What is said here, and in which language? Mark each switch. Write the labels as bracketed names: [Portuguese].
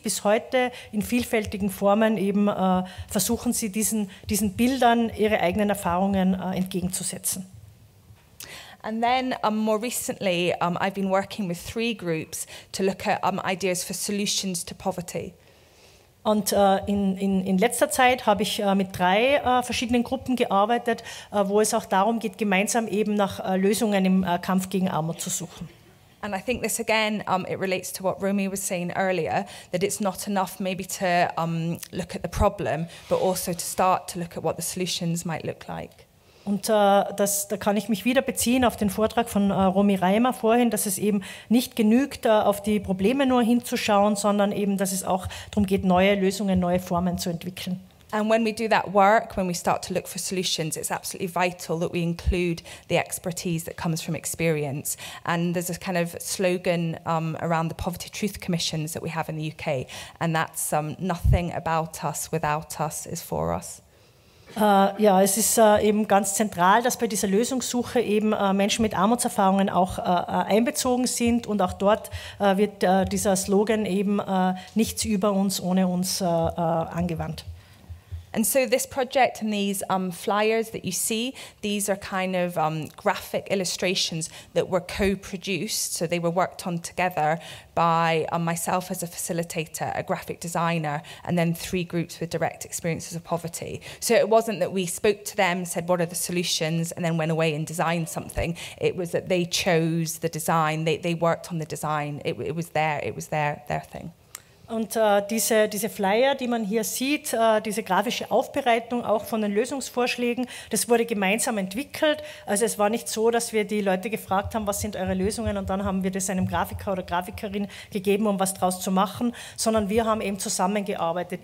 [German] Bis heute in vielfältigen Formen eben versuchen sie diesen Bildern ihre eigenen Erfahrungen entgegenzusetzen. [English] And then more recently, I've been working with 3 groups to look at ideas for solutions to poverty. [German] Und in letzter Zeit habe ich mit 3 verschiedenen Gruppen gearbeitet, wo es auch darum geht, gemeinsam eben nach Lösungen im Kampf gegen Armut zu suchen. [English] And I think this again, it relates to what Romy was saying earlier, that it's not enough maybe to look at the problem, but also to start to look at what the solutions might look like. [German] Und da kann ich mich wieder beziehen auf den Vortrag von Romy Reimer vorhin, dass es eben nicht genügt, auf die Probleme nur hinzuschauen, sondern eben, dass es auch darum geht, neue Lösungen, neue Formen zu entwickeln. [English] And when we do that work, when we start to look for solutions, it's absolutely vital that we include the expertise that comes from experience. And there's a kind of slogan around the Poverty Truth Commissions that we have in the UK, and that's nothing about us without us is for us. [German] Ja, es ist eben ganz zentral, dass bei dieser Lösungssuche eben Menschen mit Armutserfahrungen auch einbezogen sind, und auch dort wird dieser Slogan eben nichts über uns ohne uns angewandt. [English] And so this project and these flyers that you see, these are kind of graphic illustrations that were co-produced. So they were worked on together by myself as a facilitator, a graphic designer, and then 3 groups with direct experiences of poverty. So it wasn't that we spoke to them, said what are the solutions, and then went away and designed something. It was that they chose the design, they worked on the design. It was their thing. [German] Und diese Flyer, die man hier sieht, diese grafische Aufbereitung auch von den Lösungsvorschlägen, das wurde gemeinsam entwickelt. Also es war nicht so, dass wir die Leute gefragt haben, was sind eure Lösungen, und dann haben wir das einem Grafiker oder Grafikerin gegeben, um was draus zu machen, sondern wir haben eben zusammengearbeitet.